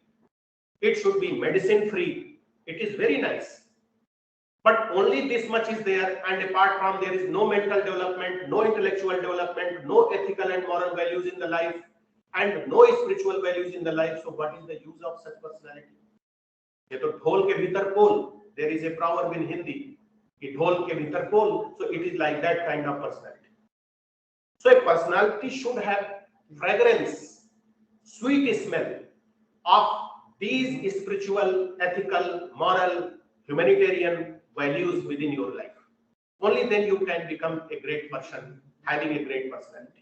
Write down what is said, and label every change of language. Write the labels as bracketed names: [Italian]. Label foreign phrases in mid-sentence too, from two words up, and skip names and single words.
[English] It should be medicine free. It is very nice. But only this much is there, and apart from there is no mental development, no intellectual development, no ethical and moral values in the life, and no spiritual values in the life. So what is the use of such personality? [Hindi] ये तो ढोल के भीतर पोल. [English] There is a proverb in Hindi. [Hindi] ये ढोल के भीतर पोल. [English] So it is like that kind of personality. So a personality should have fragrance, sweet smell of these spiritual, ethical, moral, humanitarian values within your life. Only then you can become a great person, having a great personality.